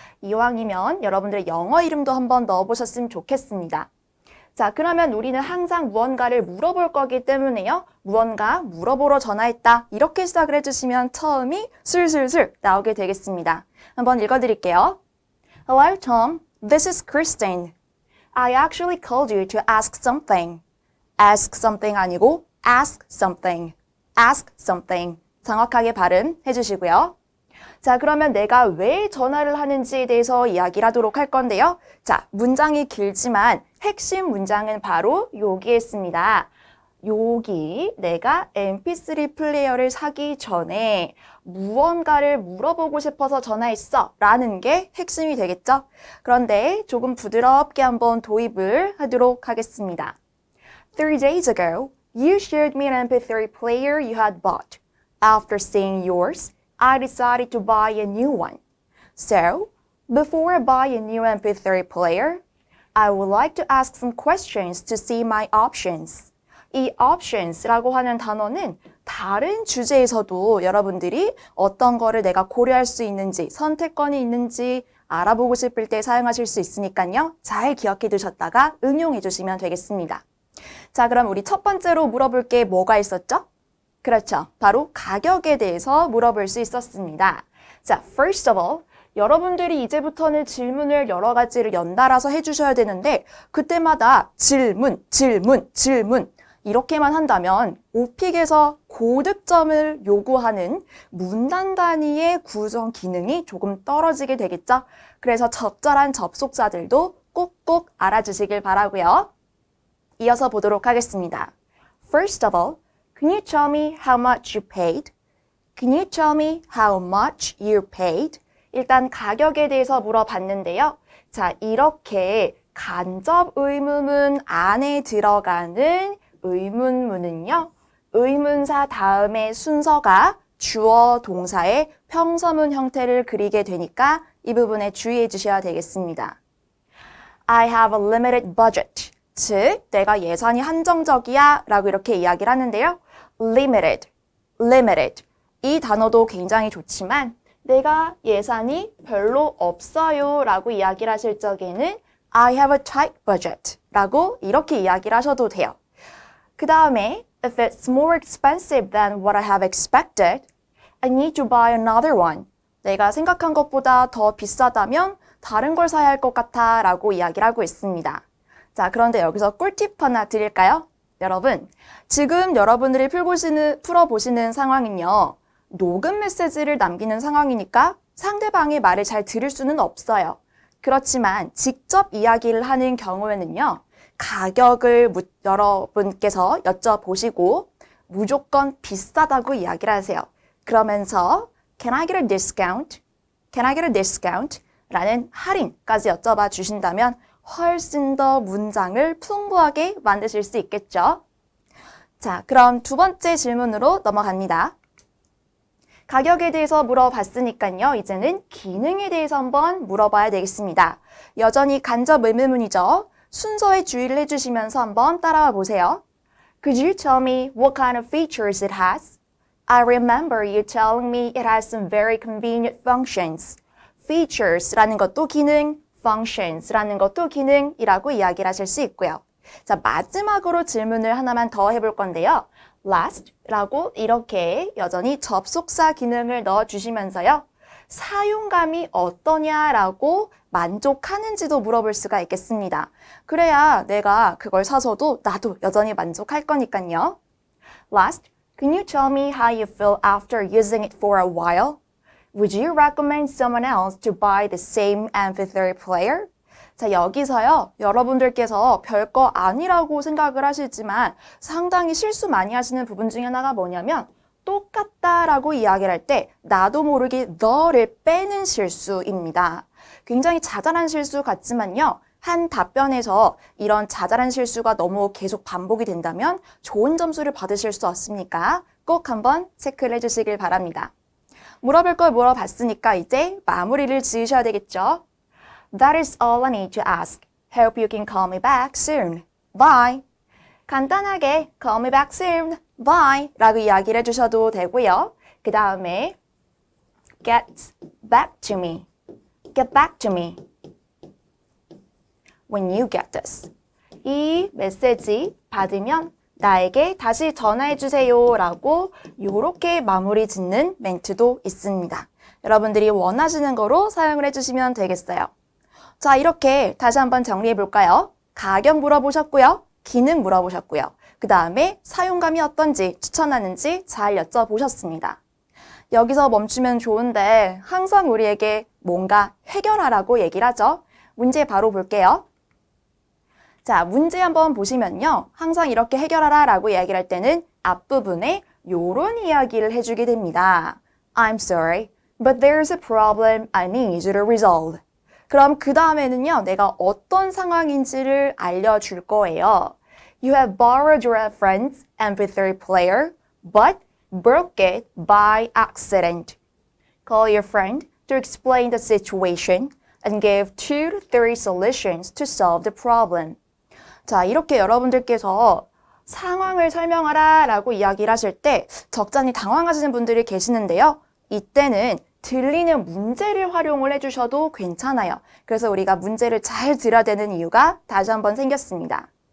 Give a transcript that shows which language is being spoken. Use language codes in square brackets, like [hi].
[ko] 이왕이면 여러분들 영어 이름도 한번 넣어보셨으면 좋겠습니다. 자, 그러면 우리는 항상 무언가를 물어볼 거기 때문에요. 무언가 물어보러 전화했다. 이렇게 시작을 해주시면 처음이 술술술 나오게 되겠습니다. 한번 읽어드릴게요. [en] Hello, Tom. This is Christine. I actually called you to ask something. Ask something [ko] 아니고 [en] ask something. Ask something. [ko] 정확하게 발음해 주시고요. 자, 그러면 내가 왜 전화를 하는지에 대해서 이야기를 하도록 할 건데요. 자, 문장이 길지만 핵심 문장은 바로 여기에 있습니다. 여기 내가 mp3 플레이어를 사기 전에 무언가를 물어보고 싶어서 전화했어 라는 게 핵심이 되겠죠? 그런데 조금 부드럽게 한번 도입을 하도록 하겠습니다. [en] 3 days ago, you shared me an mp3 player you had bought. After seeing yours, I decided to buy a new one. So, before I buy a new mp3 player, I would like to ask some questions to see my options. [ko] 이 options라고 하는 단어는 다른 주제에서도 여러분들이 어떤 거를 내가 고려할 수 있는지, 선택권이 있는지 알아보고 싶을 때 사용하실 수 있으니까요. 잘 기억해 두셨다가 응용해 주시면 되겠습니다. 자, 그럼 우리 첫 번째로 물어볼 게 뭐가 있었죠? 그렇죠. 바로 가격에 대해서 물어볼 수 있었습니다. 자, [en] first of all, [ko] 여러분들이 이제부터는 질문을 여러 가지를 연달아서 해주셔야 되는데 그때마다 질문, 질문, 질문 이렇게만 한다면 오픽에서 고득점을 요구하는 문단 단위의 구성 기능이 조금 떨어지게 되겠죠? 그래서 적절한 접속사들도 꼭꼭 알아주시길 바라고요. 이어서 보도록 하겠습니다. [en] First of all, can you tell me how much you paid? Can you tell me how much you paid? [ko] 일단 가격에 대해서 물어봤는데요. 자, 이렇게 간접 의문문 안에 들어가는 의문문은요. 의문사 다음에 순서가 주어 동사의 평서문 형태를 그리게 되니까 이 부분에 주의해 주셔야 되겠습니다. I have a limited budget. 즉, 내가 예산이 한정적이야 라고 이렇게 이야기를 하는데요. [en] limited, limited. [ko] 이 단어도 굉장히 좋지만 내가 예산이 별로 없어요 라고 이야기를 하실 적에는 [en] I have a tight budget [ko] 라고 이렇게 이야기를 하셔도 돼요. [en] 그 다음에 if it's more expensive than what I have expected, I need to buy another one. [ko] 내가 생각한 것보다 더 비싸다면 다른 걸 사야 할 것 같아 라고 이야기를 하고 있습니다. 자, 그런데 여기서 꿀팁 하나 드릴까요? 여러분, 지금 여러분들이 풀어보시는 상황은요. 녹음 메시지를 남기는 상황이니까 상대방의 말을 잘 들을 수는 없어요. 그렇지만 직접 이야기를 하는 경우에는요. 가격을 여러분께서 여쭤보시고 무조건 비싸다고 이야기를 하세요. 그러면서 [en] Can I get a discount? Can I get a discount? [ko] 라는 할인까지 여쭤봐 주신다면 훨씬 더 문장을 풍부하게 만드실 수 있겠죠. 자, 그럼 두 번째 질문으로 넘어갑니다. 가격에 대해서 물어봤으니까요. 이제는 기능에 대해서 한번 물어봐야 되겠습니다. 여전히 간접 의문문이죠. 순서에 주의를 해주시면서 한번 따라와 보세요. [en] Could you tell me what kind of features it has? I remember you telling me it has some very convenient functions. [ko] features라는 것도 기능, functions라는 것도 기능이라고 이야기를 하실 수 있고요. 자, 마지막으로 질문을 하나만 더 해볼 건데요. last라고 이렇게 여전히 접속사 기능을 넣어주시면서요. 사용감이 어떠냐라고 만족하는지도 물어볼 수가 있겠습니다. 그래야 내가 그걸 사서도 나도 여전히 만족할 거니까요. [en] Last, can you tell me how you feel after using it for a while? Would you recommend someone else to buy the same MP3 player? [ko] 자, 여기서요. 여러분들께서 별거 아니라고 생각을 하시지만 상당히 실수 많이 하시는 부분 중에 하나가 뭐냐면 똑같다라고 이야기를 할 때 나도 모르게 the를 빼는 실수입니다. 굉장히 자잘한 실수 같지만요. 한 답변에서 이런 자잘한 실수가 너무 계속 반복이 된다면 좋은 점수를 받으실 수 없으니까 꼭 한번 체크를 해주시길 바랍니다. 물어볼 걸 물어봤으니까 이제 마무리를 지으셔야 되겠죠? [en] That is all I need to ask. Hope you can call me back soon. Bye. [ko] 간단하게 [en] call me back soon. Bye. [ko] 라고 이야기를 해주셔도 되고요. 그 다음에 [en] get back to me. Get back to me. When you get this. [ko] 이 메시지 받으면 나에게 다시 전화해주세요 라고 이렇게 마무리 짓는 멘트도 있습니다. 여러분들이 원하시는 거로 사용을 해주시면 되겠어요. 자, 이렇게 다시 한번 정리해 볼까요? 가격 물어보셨고요. 기능 물어보셨고요. 그 다음에 사용감이 어떤지 추천하는지 잘 여쭤보셨습니다. 여기서 멈추면 좋은데 항상 우리에게 뭔가 해결하라고 얘기를 하죠. 문제 바로 볼게요. 자, 문제 한번 보시면요. 항상 이렇게 해결하라 라고 이야기를 할 때는 앞부분에 요런 이야기를 해주게 됩니다. [en] I'm sorry, but there's a problem I need you to resolve. [ko] 그럼 그 다음에는요. 내가 어떤 상황인지를 알려줄 거예요. [en] You have borrowed your friend's MP3 player, but broke it by accident. Call your friend to explain the situation and give 2 to 3 solutions to solve the problem. [ko] 자, 이렇게 여러분들께서 상황을 설명하라 라고 이야기를 하실 때 적잖이 당황하시는 분들이 계시는데요. 이때는 들리는 문제를 활용을 해주셔도 괜찮아요. 그래서 우리가 문제를 잘 들어야 되는 이유가 다시 한번 생겼습니다.